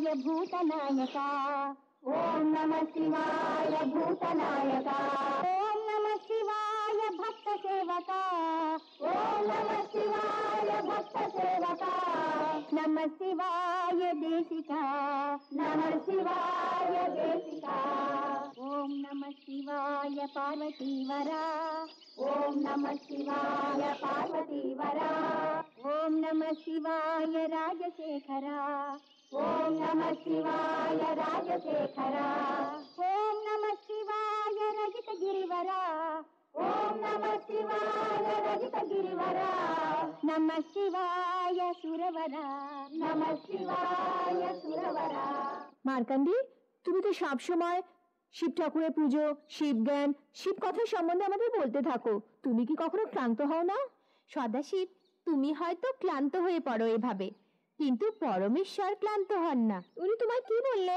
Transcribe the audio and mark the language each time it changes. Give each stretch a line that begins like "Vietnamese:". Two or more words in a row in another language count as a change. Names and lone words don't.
Sanskrit: भूतनायका ओम नमः शिवाय भूतनायका ओम नमः शिवाय भक्त सेवका ओम नमः शिवाय भक्त सेवका नमः शिवाय देशिका नमः शिवाय देशिका ओम नमः शिवाय पार्वतीवरा ओम नमः शिवाय पार्वतीवरा ఓం నమః శివాయ రాజశేఖరా ఓం నమః శివాయ రాజశేఖరా ఓం నమః శివాయ రజిత గిరివరా ఓం నమః శివాయ రజిత గిరివరా నమః శివాయ సురవరా నమః శివాయ సురవరా।
Bangla: মার্কান্ডি, তুমি তো সবসময় শিব ঠাকুরের পুজো, শিব জ্ঞান, শিব কথা সম্বন্ধে আমাদের বলতে থাকো। তুমি কি কখনো ক্লান্ত হও না? সদাশিব, তুমি হয়তো ক্লান্ত হয়ে পড়ো এভাবে, কিন্তু পরমেশ্বর ক্লান্ত হন না। উনি তোমায় কি বললেন?